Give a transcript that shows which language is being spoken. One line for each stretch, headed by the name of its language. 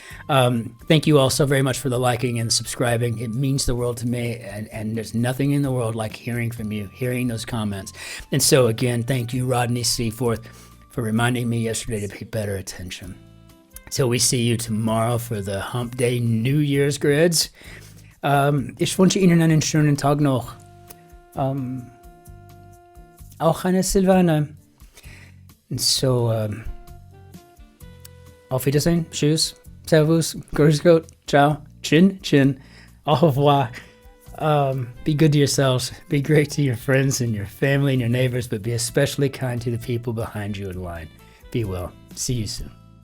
English: Thank you all so very much for the liking and subscribing. It means the world to me, and there's nothing in the world like hearing from you, hearing those comments. And so again, thank you, Rodney Seaforth, for reminding me yesterday to pay better attention. Till we see you tomorrow for the Hump Day New Year's grids.
German: Ich wünsche Ihnen einen schönen Tag noch. Auch eine Silvana.
English: And so,
German: auf Wiedersehen, tschüss, servus, grüß Gott, ciao, Cin-Cin, au revoir.
English: Be good to yourselves, be great to your friends and your family and your neighbors, but be especially kind to the people behind you in line. Be well. See you soon.